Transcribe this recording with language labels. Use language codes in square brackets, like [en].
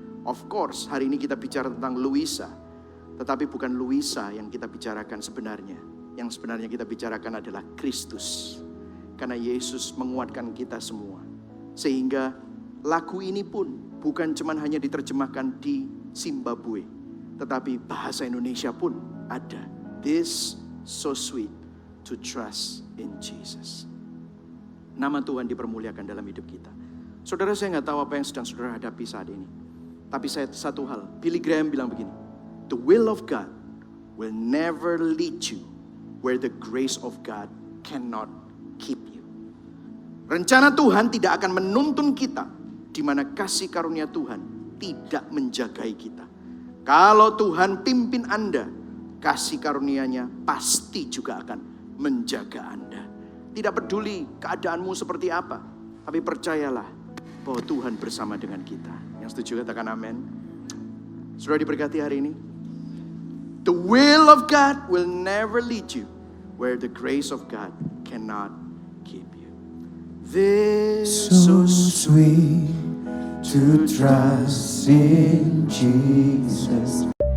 [en] Of course, [id] hari ini kita bicara tentang Luisa. Tetapi bukan Luisa yang kita bicarakan sebenarnya. Yang sebenarnya kita bicarakan adalah Kristus. Karena Yesus menguatkan kita semua. Sehingga lagu ini pun bukan cuma hanya diterjemahkan di Zimbabwe. Tetapi bahasa Indonesia pun ada. [en] This so sweet to trust in Jesus. [id] Nama Tuhan dipermuliakan dalam hidup kita. Saudara, saya nggak tahu apa yang sedang saudara hadapi saat ini. Tapi saya satu hal, Billy Graham bilang begini. [en] The will of God will never lead you where the grace of God cannot keep you. [id] Rencana Tuhan tidak akan menuntun kita di mana kasih karunia Tuhan tidak menjagai kita. Kalau Tuhan pimpin Anda, kasih karunia-Nya pasti juga akan menjaga Anda. Tidak peduli keadaanmu seperti apa, tapi percayalah bahwa Tuhan bersama dengan kita. Yang setuju katakan amin. Sudah diberkati hari ini. [en] The will of God will never lead you where the grace of God cannot keep you. This So sweet to trust in Jesus.